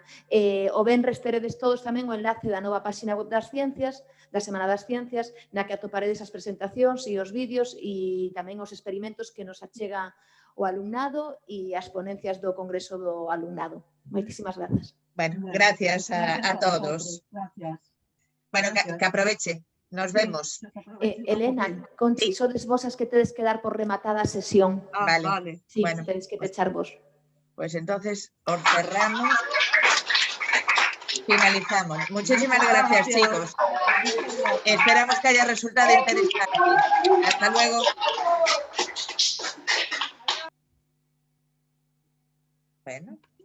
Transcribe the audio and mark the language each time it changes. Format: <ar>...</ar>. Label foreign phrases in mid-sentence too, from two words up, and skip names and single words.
<gl>O venres teredes todos tamén o enlace da nova páxina web das ciencias, da Semana das Ciencias, na que atoparedes as presentacións e os vídeos e tamén os experimentos que nos achega o alumnado e as ponencias do Congreso do Alumnado. Moitísimas grazas.</gl> <es>Bueno, gracias a todos. Gracias. Bueno, que aproveche. Nos vemos.</es> <gl>Elena, Conchi, sodes vos as que tedes que dar por rematada a sesión.</gl> <es>Vale. Sí, Bueno,</es> <gl>tedes que pechar vos.</gl> <es>Pues entonces os cerramos. Finalizamos. Muchísimas gracias, chicos. Esperamos que haya resultado interesante. Hasta luego. Bueno.</es>